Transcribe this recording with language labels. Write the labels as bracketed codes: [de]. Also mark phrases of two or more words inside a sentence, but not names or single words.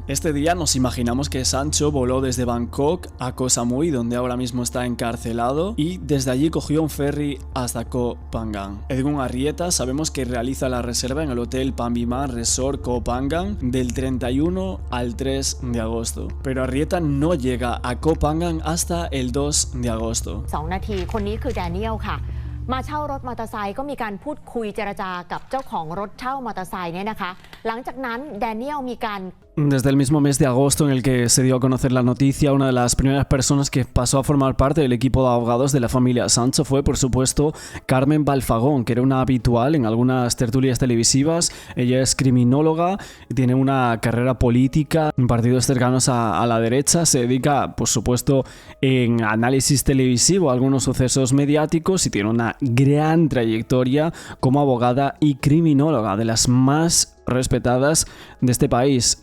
[es] Este día nos imaginamos que Sancho voló desde Bangkok a Koh Samui, donde ahora mismo está encarcelado, y desde allí cogió un ferry hasta Koh Phangan. Edwin Arrieta sabemos que realiza la reserva en el hotel Pambiman Resort Koh Phangan del 31 al 3 de agosto. Pero Arrieta no llega a Koh Phangan hasta el 2 de agosto. [th] 2 นาทีคนนี้คือแดเนียลค่ะมาเช่ารถมอเตอร์ไซค์ก็มีการพูดคุยเจรจากับเจ้าของรถเช่ามอเตอร์ไซค์เนี่ยนะคะหลังจากนั้นแดเนียลมีการ [es] Desde el mismo mes de agosto en el que se dio a conocer la noticia, una de las primeras personas que pasó a formar parte del equipo de abogados de la familia Sancho fue, por supuesto, Carmen Balfagón, que era una habitual en algunas tertulias televisivas. Ella es criminóloga, tiene una carrera política en partidos cercanos a la derecha, se dedica, por supuesto, en análisis televisivo a algunos sucesos mediáticos y tiene una gran trayectoria como abogada y criminóloga, de las más respetadas de este país.